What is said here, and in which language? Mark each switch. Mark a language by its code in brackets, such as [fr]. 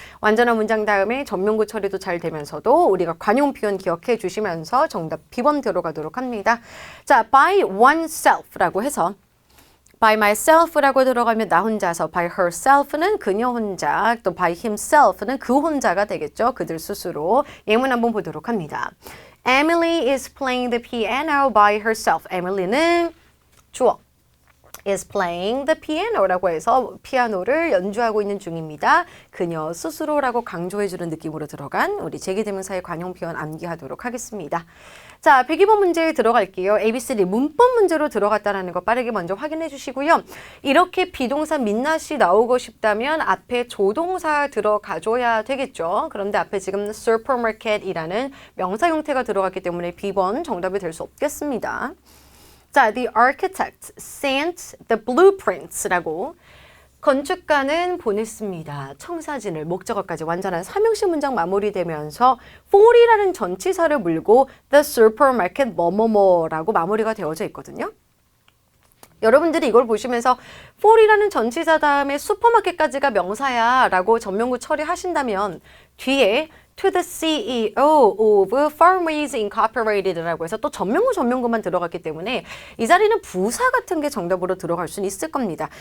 [ko] 완전한 문장 다음에 전명구 처리도 잘 되면서도 우리가 관용 표현 기억해 주시면서 정답 B번 들어가도록 합니다. 자, by oneself라고 해서 by myself라고 들어가면 나 혼자서, by herself는 그녀 혼자, 또 by himself는 그 혼자가 되겠죠. 그들 스스로. 예문 한번 보도록 합니다. [en] Emily is playing the piano by herself. [ko] Emily는 주어. is playing the piano라고 해서 피아노를 연주하고 있는 중입니다. 그녀 스스로라고 강조해주는 느낌으로 들어간 우리 제기대명사의 관용 표현 암기하도록 하겠습니다. 자, 102번 문제에 들어갈게요. ABCD 문법 문제로 들어갔다는 거 빠르게 먼저 확인해 주시고요. 이렇게 비동사 민낯이 나오고 싶다면 앞에 조동사 들어가줘야 되겠죠. 그런데 앞에 지금 supermarket이라는 명사 형태가 들어갔기 때문에 B번 정답이 될 수 없겠습니다. 자, [en] the architect sent the blueprints [ko] 라고 건축가는 보냈습니다. 청사진을 목적어까지 완전한 3형식 문장 마무리되면서 for이라는 전치사를 물고 the supermarket 뭐뭐뭐라고 마무리가 되어져 있거든요. 여러분들이 이걸 보시면서 for이라는 전치사 다음에 슈퍼마켓까지가 명사야 라고 전명구 처리하신다면 뒤에 [en] to the CEO of Farmways Incorporated [ko] 라고 해서 또 전명구만 들어갔기 때문에 이 자리는 부사 같은 게 정답으로 들어갈 수는 있을 겁니다.